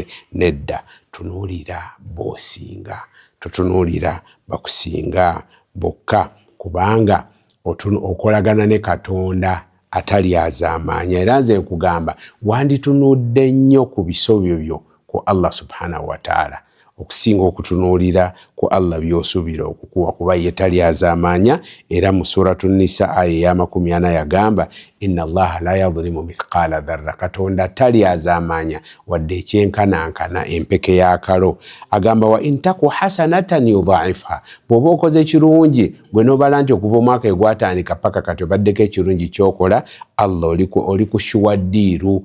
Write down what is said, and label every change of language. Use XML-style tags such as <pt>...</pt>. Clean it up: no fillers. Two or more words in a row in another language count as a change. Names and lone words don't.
<lg>Nedda, tunuulira b'osinga, totunuulira bakusinga bokka, kubanga okolagana ne Katonda atali azaamaanya. Era nze nkugamba wanditunudde nnyo ku bisobyo byo ku</lg> <ar>الله سبحانه وتعالى</ar> <lg>okusinga okutunuulira ku Allah by'osuubira okukuwa, kuba ye tali azaamaanya. Era mu suratu Nisa aya ya 40 yagamba</lg> <ar>إن الله لا يظلم مثقال ذرة,</ar> <lg>Katonda tali azaamaanya wadde ekyenkanankana empeke y'akalo. Agamba</lg> <ar>وإن تك حسنة يضاعفها,</ar> <lg>bw'oba okoze ekirungi gwe n'obala nti okuva omwaka gwatandika paka kati obaddeko ekirungi kyokola, Allah oli ku shuwaddiiru.</lg>